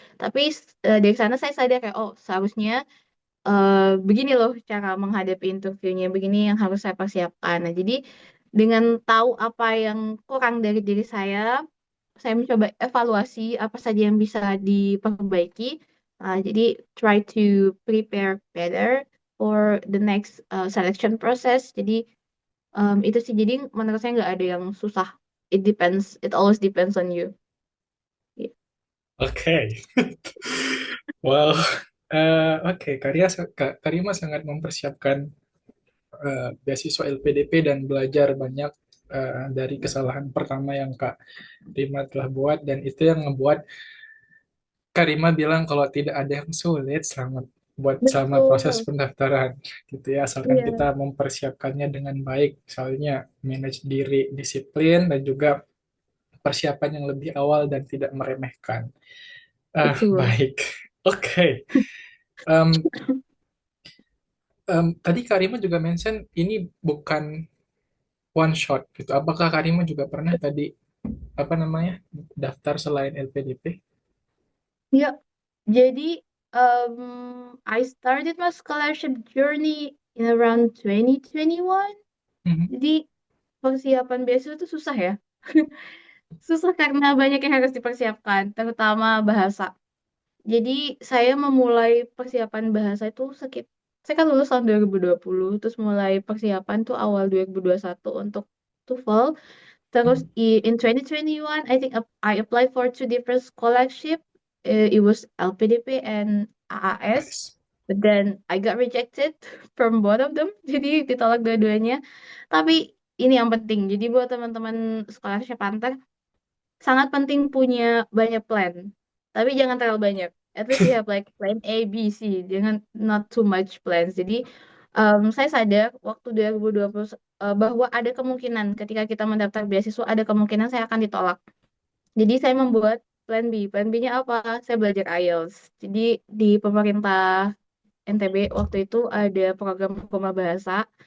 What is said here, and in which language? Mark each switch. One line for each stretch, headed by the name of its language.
Indonesian: Tapi dari sana saya sadar kayak, oh seharusnya begini loh cara menghadapi interviewnya, begini yang harus saya persiapkan. Nah, jadi dengan tahu apa yang kurang dari diri saya mencoba evaluasi apa saja yang bisa diperbaiki.
English: Jadi try to prepare better for the next selection process.
Indonesian: Jadi itu sih. Jadi menurut saya nggak ada yang susah.
English: It depends. It always depends on you.
Indonesian: Iya. Oke. Well, oke, Karima sangat mempersiapkan beasiswa LPDP dan belajar banyak dari kesalahan pertama yang Kak Rima telah buat, dan itu yang ngebuat Karima bilang kalau tidak ada yang sulit selama proses Betul. pendaftaran gitu ya, asalkan kita mempersiapkannya dengan baik, misalnya manage diri, disiplin, dan juga persiapan yang lebih awal dan tidak meremehkan. betul. Baik. Oke. Em, Tadi Karima juga mention ini bukan one shot gitu. Apakah Karima juga pernah tadi apa namanya daftar selain LPDP?
English: Ya, jadi I started my scholarship journey in around 2021. Mhm.
Indonesian: Jadi persiapan beasiswa itu susah ya. Susah karena banyak yang harus dipersiapkan, terutama bahasa. Jadi saya memulai persiapan bahasa itu saya kan lulus tahun 2020, terus mulai persiapan tuh awal 2021 untuk TOEFL. Terus Mhm.
English: in 2021, I think I applied for two different scholarship. It was LPDP and AAS. Nice. But then I got rejected from both of them.
Indonesian: Jadi ditolak dua-duanya. Tapi ini yang penting. Jadi buat teman-teman scholarship Panther, sangat penting punya banyak plan. Tapi jangan terlalu banyak. At least you have like plan A, B, C. Jangan not too much plans. Jadi saya sadar waktu 2020 bahwa ada kemungkinan ketika kita mendaftar beasiswa ada kemungkinan saya akan ditolak. Jadi saya membuat plan B. Plan B-nya apa? Saya belajar IELTS. Jadi di pemerintah NTB waktu itu ada program rumah bahasa.